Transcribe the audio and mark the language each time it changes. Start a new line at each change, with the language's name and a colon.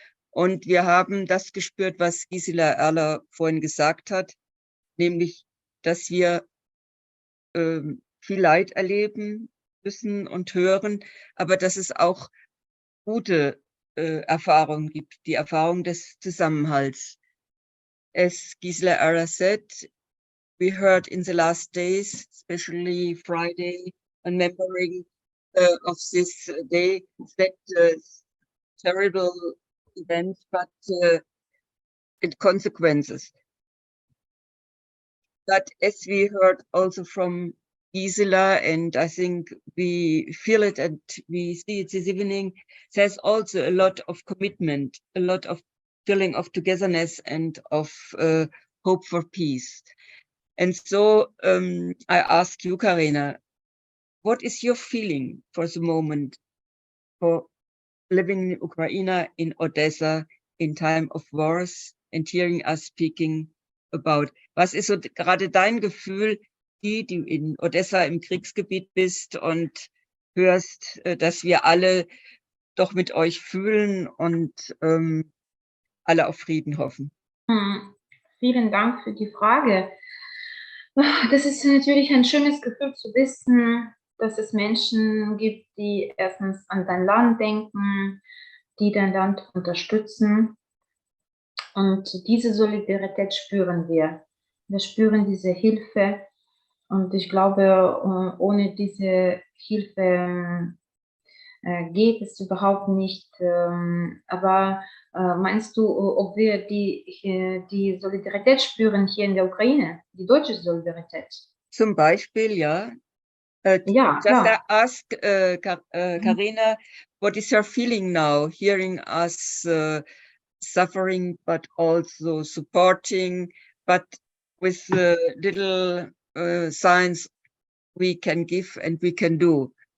German: Und wir haben das gespürt, was Gisela Erler vorhin gesagt hat, nämlich, dass wir viel Leid erleben müssen und hören, aber dass es auch gute Erfahrungen gibt, die Erfahrung des Zusammenhalts.
English: As Gisela Erler said, we heard in the last days, especially Friday, remembering of this day, that terrible event, but it consequences. But as we heard also from Gisela, and I think we feel it and we see it this evening, there's also a lot of commitment, a lot of feeling of togetherness and of hope for peace. And so I ask you, Karina, what is your feeling for the moment for living in Ukraine, in Odessa, in time of wars and hearing us speaking about?
German: Was ist so gerade dein Gefühl, die du in Odessa im Kriegsgebiet bist und hörst, dass wir alle doch mit euch fühlen und alle auf Frieden hoffen? Vielen Dank für die Frage. Das ist natürlich ein schönes Gefühl zu wissen, dass es Menschen gibt, die erstens an dein Land denken, die dein Land unterstützen. Und diese Solidarität spüren wir. Wir spüren diese Hilfe. Und ich glaube, ohne diese Hilfe geht es überhaupt nicht. Aber meinst du, ob wir die Solidarität spüren hier in der Ukraine, die deutsche Solidarität? Zum Beispiel, ja. Ja,
English: Just
German: klar.
English: ask Karina, what is your feeling now, hearing us suffering, but also supporting, but with the little signs we can give and we can do?